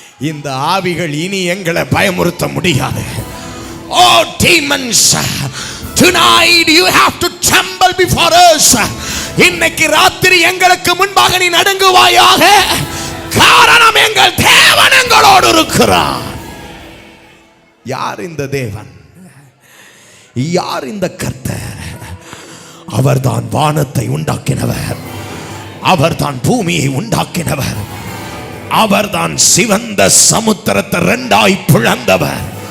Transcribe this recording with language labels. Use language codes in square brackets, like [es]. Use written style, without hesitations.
[ta] இந்த ஆவிகள் இனி எங்களை பயமுறுத்த முடியாது. [en] Oh demons, tonight you have to tremble before us. [ta] இன்னைக்கு ராத்திரி எங்களுக்கு முன்பாக நீ நடுங்குவாயாக. காரணம், எங்கள் தேவன் எங்களோடு இருக்கிறார். யார் இந்த தேவன்? யார் இந்த கர்த்தர்? அவர்தான் வானத்தை உண்டாக்கினவர், அவர்தான் பூமியை உண்டாக்கினவர், அவர்தான் சிவந்த சமுத்திரத்தை 2ஆய் பிளந்தவர்.